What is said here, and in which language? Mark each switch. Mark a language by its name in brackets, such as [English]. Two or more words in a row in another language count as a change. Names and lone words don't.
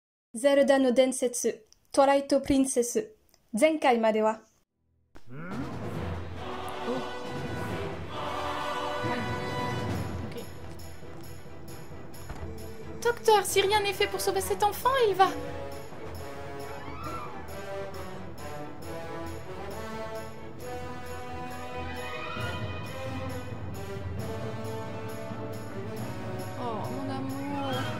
[Japanese] ゼルダの伝説、トライトプリンセス。前回までは。 [French] Docteur, si rien n'est fait pour sauver cet enfant, il va... Oh, mon amour...